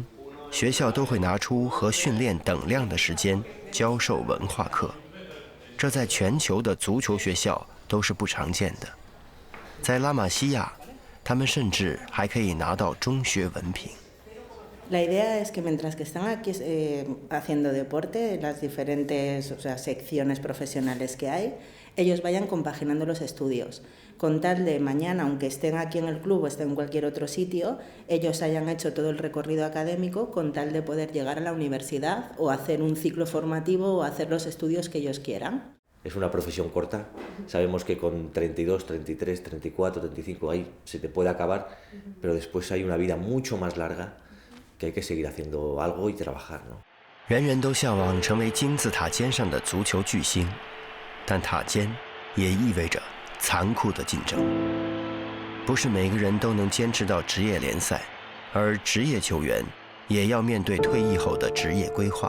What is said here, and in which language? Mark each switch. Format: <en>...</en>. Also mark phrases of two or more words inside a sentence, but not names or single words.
<zh>学校都会拿出和训练等量的时间教授文化课，这在全球的足球学校都是不常见的。在拉玛西亚，他们甚至还可以拿到中学文凭。</zh> <es>La idea es que mientras que están aquí haciendo deporte, las diferentes secciones profesionales que hay, ellos vayan compaginando los estudios. Con tal de mañana, aunque estén aquí en el club o estén en cualquier otro sitio, ellos hayan hecho todo el recorrido académico con tal de poder llegar a la universidad o hacer un ciclo formativo o hacer los estudios que ellos quieran. Es una profesión corta, sabemos que con 32, 33, 34, 35 ahí se te puede acabar, pero después hay una vida mucho más larga que hay que seguir haciendo algo y trabajar, ¿no?</es> <zh>人人都向往成为金字塔尖上的足球巨星，但塔尖也意味着残酷的竞争。不是每个人都能坚持到职业联赛，而职业球员也要面对退役后的职业规划。</zh>